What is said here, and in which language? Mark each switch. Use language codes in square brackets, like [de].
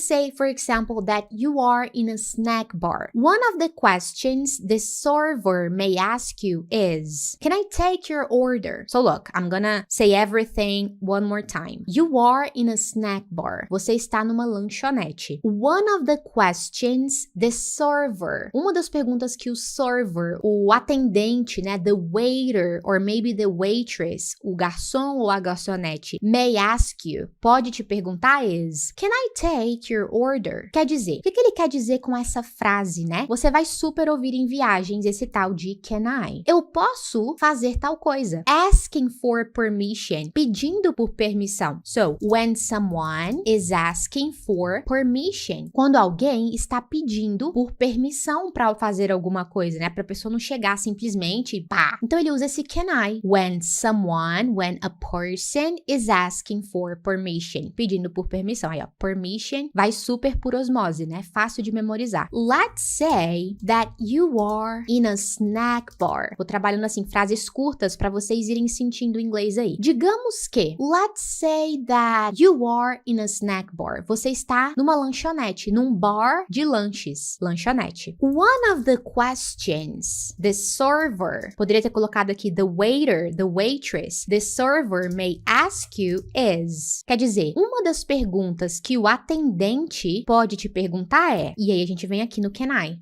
[en] just say, for example, that you are in a snack bar. One of the questions the server may ask you is, can I take your order? So look, I'm gonna say everything one more time. You are in a snack bar. [pt] Você está numa lanchonete. [en] One of the questions the server, [pt] uma das perguntas que o server, o atendente, né, [en] the waiter or maybe the waitress, [pt] o garçom ou a garçonete, [en] may ask you, [pt] pode te perguntar [en] is, can I take your order? [pt] Quer dizer, o que ele quer dizer com essa frase, né? Você vai super ouvir em viagens esse tal de can I. Eu posso fazer tal coisa. [en] Asking for permission, [pt] pedindo por permissão. [en] So, when someone is asking for permission, [pt] quando alguém está pedindo por permissão para fazer alguma coisa, né? Para a pessoa não chegar simplesmente, pá. Então ele usa esse can I. [en] When a person is asking for permission, [pt] pedindo por permissão. Aí, ó, permission vai super por osmose, né? Fácil de memorizar. [en] Let's say that you are in a snack bar. [pt] Vou trabalhando assim frases curtas para vocês irem sentindo o inglês aí. Digamos que, [en] let's say that you are in a snack bar. [pt] Você está numa lanchonete, num bar de lanches, lanchonete. [en] One of the questions the server, [pt] poderia ter colocado aqui [en] the waiter, the waitress, the server may ask you is. [pt] Quer dizer, uma das perguntas que o atendente pode te perguntar é, e aí a gente vem aqui no can I.